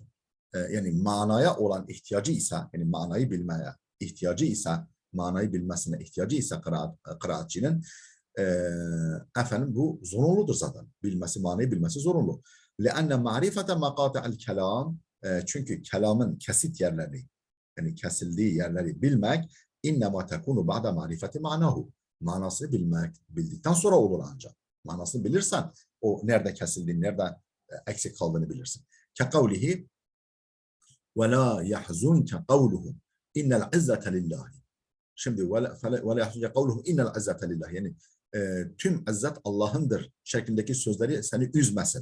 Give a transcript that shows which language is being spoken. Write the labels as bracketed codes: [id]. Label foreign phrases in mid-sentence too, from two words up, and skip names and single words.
[tr] Yani manaya olan ihtiyacı ise, yani manayı bilmeye ihtiyacı ise, manayı bilmesine ihtiyacı ise kıraatçının efendim bu zorunludur zaten. Manayı bilmesi zorunlu. [ar] لأن معرفة مقاطع الكلام [tr] çünkü kelamın kesit yerlerini yani kesildiği yerleri bilmek [ar] إنما تكون بعد معرفة معناه [tr] manasını bildikten sonra olur ancak manasını bilirsen o nerede kesildiğini nerede eksik kaldığını bilirsin [ar] كقوله ولا يحزنك قولهم إن العزة لله [tr] şimdi [ar] ولا يحزنك قولهم إن العزة لله [tr] yani tüm izzet Allah'ındır şeklindeki sözleri seni üzmesin.